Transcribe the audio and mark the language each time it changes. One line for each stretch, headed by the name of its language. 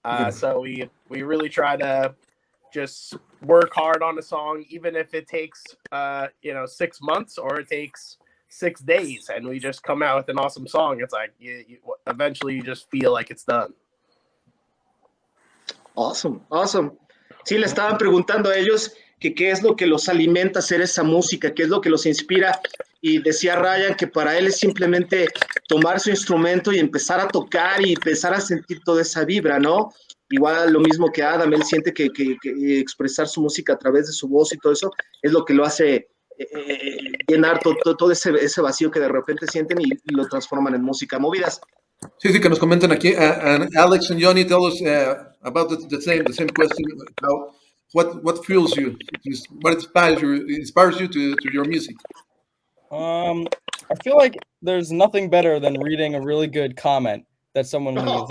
English: So we really try to just work hard on a song, even if it takes 6 months or it takes 6 days, and we just come out with an awesome song. It's like eventually you just feel like it's done. Awesome.
Spanish: Sí, le estaban preguntando a ellos que qué es lo que los alimenta a hacer esa música, qué es lo que los inspira, y decía Ryan que para él es simplemente tomar su instrumento y empezar a tocar y empezar a sentir toda esa vibra, ¿no? Igual lo mismo que Adam, él siente que expresar su música a través de su voz y todo eso es lo que lo hace llenar todo ese vacío que de repente sienten y lo transforman en música. Movidas. Sí, que nos comentan aquí.
English: And Alex and Johnny tell us about the same question. What fuels you? What inspires you to your music? I feel like there's nothing better than reading a really good comment that someone leaves.